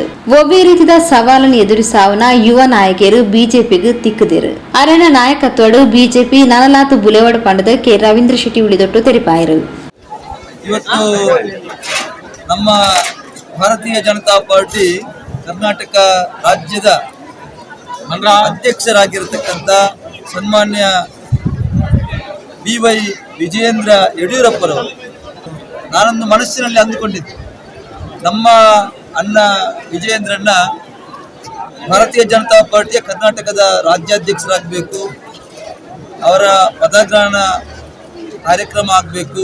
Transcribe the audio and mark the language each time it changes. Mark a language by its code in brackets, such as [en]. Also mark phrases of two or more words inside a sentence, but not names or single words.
[tcy] ಒಬ್ಬೇ ರೀತಿಯ ಸವಾಲನ್ನು ಎದುರಿಸಾವನ ಯುವ ನಾಯಕರು ಬಿಜೆಪಿಗೆ ತಿಕ್ಕದಿರು. ಅರೆನ ನಾಯಕತ್ವಡು ಬಿಜೆಪಿ ನನಲಾತು ಬುಲೆವಾಡ ಪಂಡದ ಕೆ ರವೀಂದ್ರ ಶೆಟ್ಟಿ ಉಳಿದೊಟ್ಟು ತೆರಿಪಾಯರು. [kn] ಇವತ್ತು ನಮ್ಮ ಭಾರತೀಯ ಜನತಾ ಪಾರ್ಟಿ ಕರ್ನಾಟಕ ರಾಜ್ಯದ ಅಧ್ಯಕ್ಷರಾಗಿರತಕ್ಕಂಥ ಸನ್ಮಾನ್ಯ ಬಿವೈ ವಿಜಯೇಂದ್ರ ಯಡಿಯೂರಪ್ಪರವರು, ನಾನೊಂದು ಮನಸ್ಸಿನಲ್ಲಿ ಅಂದುಕೊಂಡಿದ್ದೆ, ನಮ್ಮ ಅಣ್ಣ ವಿಜಯೇಂದ್ರನ್ನ ಭಾರತೀಯ ಜನತಾ ಪಾರ್ಟಿಯ ಕರ್ನಾಟಕದ ರಾಜ್ಯಾಧ್ಯಕ್ಷರಾಗಬೇಕು, ಅವರ ಪದಗ್ರಹಣ ಕಾರ್ಯಕ್ರಮ ಆಗಬೇಕು.